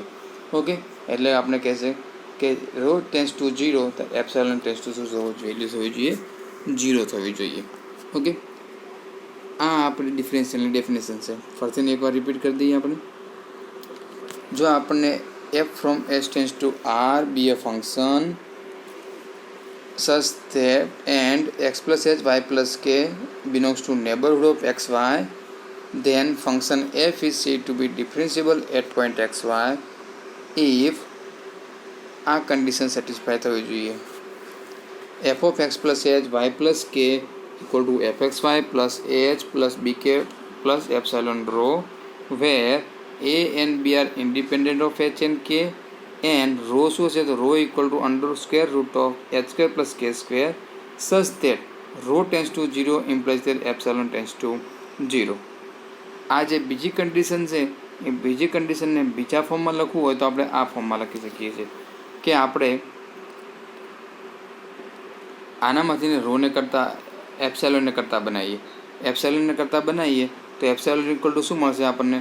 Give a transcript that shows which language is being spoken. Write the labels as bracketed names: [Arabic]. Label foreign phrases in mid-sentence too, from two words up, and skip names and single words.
[Gujarati] ઓકે, એટલે આપણે કહેશે કે [English] rho tends to 0 [Gujarati] તો [English] epsilon tends to [Gujarati] શું થવો જોઈએ? વેલ્યુ થવી જોઈએ 0 થવી જોઈએ. ઓકે, આ આપણી ડિફરન્શિયલની ડેફિનેશન છે. ફરીથી એકવાર રિપીટ કરી દઈએ આપણે. જો આપણને [English] f from s tends to r be a function such that and x plus h y plus k belongs to neighborhood of xy, then function f is said to be differentiable at point xy if [Gujarati] આ કન્ડિશન સેટિસ્ફાય થવી જોઈએ. [English] f of x plus h y plus k equal to fxy plus ah plus bk plus epsilon rho where a and b are independent of h and k and rho [Gujarati] શું છે? [English] તો rho equal to under square root of h square plus k square such that rho tends to 0 implies that epsilon tends to 0. [Gujarati] આ જે બીજી કન્ડિશન છે એ બીજી કન્ડિશનને બીજા ફોર્મમાં લખવું હોય તો આપણે આ ફોર્મમાં લખી શકીએ છીએ કે આપણે આનામાંથી રોને કરતાં એપ્સિલોનને કરતાં બનાવીએ. એપ્સિલોનને કરતાં બનાવીએ તો [English] epsilon equal to [Gujarati] શું મળશે આપણને?